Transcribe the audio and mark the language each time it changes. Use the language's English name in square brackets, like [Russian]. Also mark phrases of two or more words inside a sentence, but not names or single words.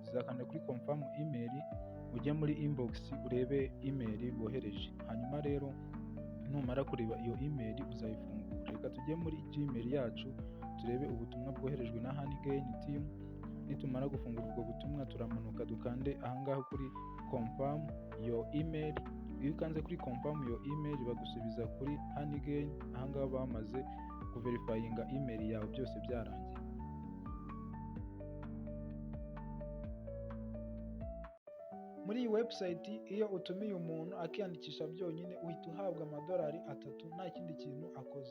[Kinyarwanda] Uzakanda kuri [English] confirm email, [Kinyarwanda] ujye muri inbox urebe email bohereje. Hanyuma rero numara kureba iyo email uzayifungura. Reka tujye muri Gmail yacu turebe ubutumwa bwoherejwe na Handgain team. Nitumara gufungura ubwo butumwa turamanuka dukande ahangaha kuri [English] confirm your email. [Kinyarwanda] Iyo ukanze kuri [English] confirm your email [Kinyarwanda] bagusubiza kuri Handgain. Ahangaha bamaze kuverifyinga email yawe byose byarangiye. Muri iyi website iyo utumiye umuntu akiyandikisha byonyine uhita uhabwa $3 nta kindi kintu akoze.